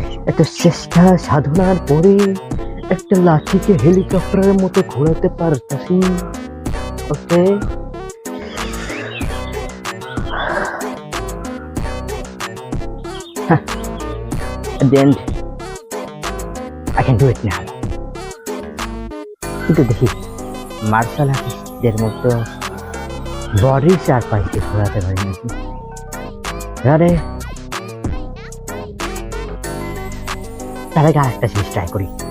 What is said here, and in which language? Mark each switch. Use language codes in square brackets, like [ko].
[bn] এত চেষ্টা সাধনার পরে একটা লাঠিকে হেলিকপ্টারের মতো ঘোরাতে পারতাছি। [en] Okay, at the end I can do it now. [bn] কিন্তু দেখি মার্শাল আর্টিস্টদের মতো বডির চারপাশে ঘোরাতে পারি নাকি। আরে তার আগে আরেকটা জিনিস ট্রাই করি।